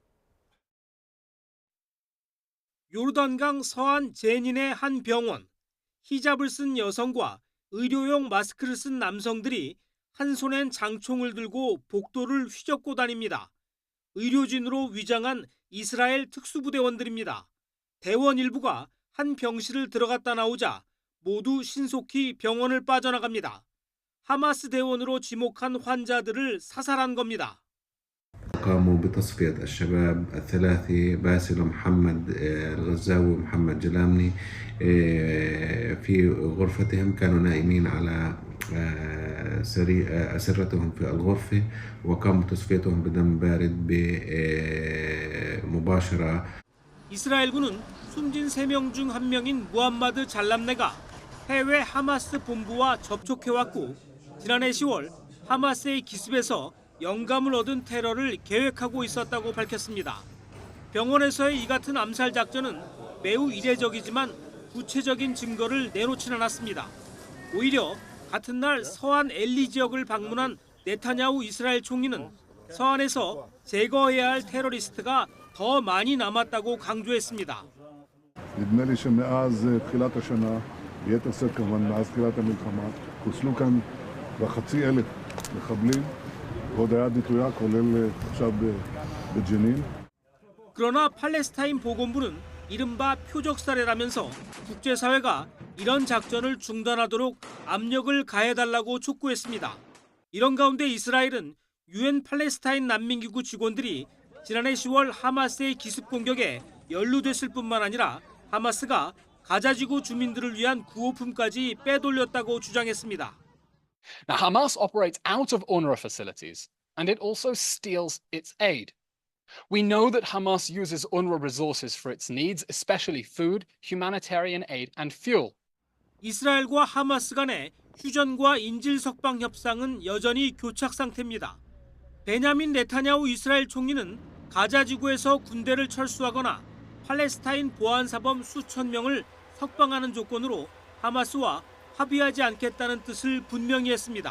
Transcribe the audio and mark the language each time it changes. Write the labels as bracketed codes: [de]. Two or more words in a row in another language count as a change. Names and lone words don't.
[ko] 요르단강 서안 제닌의 한 병원, 히잡을 쓴 여성과 의료용 마스크를 쓴 남성들이 한 손엔 장총을 들고 복도를 휘젓고 다닙니다. 의료진으로 위장한 이스라엘 특수부대원들입니다. 대원 일부가 한 병실을 들어갔다 나오자 모두 신속히 병원을 빠져나갑니다. 하마스 대원으로 지목한 환자들을 사살한 겁니다. [ar] قاموا بتصفية الشباب الثلاثي باسل محمد الغزاوي ومحمد جلامني في غرفتهم كانوا نائمين على أسرتهم في الغرفة وقاموا تصفيتهم بدم بارد مباشرة. [ko] 이스라엘군은 숨진 3명 중 1명인 무함마드 잘람네가 해외 하마스 본부와 접촉해왔고 지난해 10월 하마스의 기습에서 영감을 얻은 테러를 계획하고 있었다고 밝혔습니다. 병원에서의 이 같은 암살 작전은 매우 이례적이지만 구체적인 증거를 내놓지는 않았습니다. 오히려 같은 날 서안 엘리 지역을 방문한 네타냐후 이스라엘 총리는 서안에서 제거해야 할 테러리스트가 더 많이 남았다고 강조했습니다. [he] נדמה לי שמאז תחילת השנה, ביתר שאת כמובן מאז תחילת המלחמה, חוסלו כאן בחצי אלף מחבלים. [ko] 그러나 팔레스타인 보건부는 이른바 표적살해라면서 국제사회가 이런 작전을 중단하도록 압력을 가해달라고 촉구했습니다. 이런 가운데 이스라엘은 유엔 팔레스타인 난민기구 직원들이 지난해 10월 하마스의 기습 공격에 연루됐을 뿐만 아니라 하마스가 가자지구 주민들을 위한 구호품까지 빼돌렸다고 주장했습니다. [en] Now, Hamas operates out of UNRWA facilities, and it also steals its aid. We know that Hamas uses UNRWA resources for its needs, especially food, humanitarian aid, and fuel. [ko] 이스라엘과 하마스 간의 휴전과 인질 석방 협상은 여전히 교착 상태입니다. 베냐민 네타냐후 이스라엘 총리는 가자 지구에서 군대를 철수하거나 팔레스타인 보안사범 수천 명을 석방하는 조건으로 하마스와 합의하지 않겠다는 뜻을 분명히 했습니다.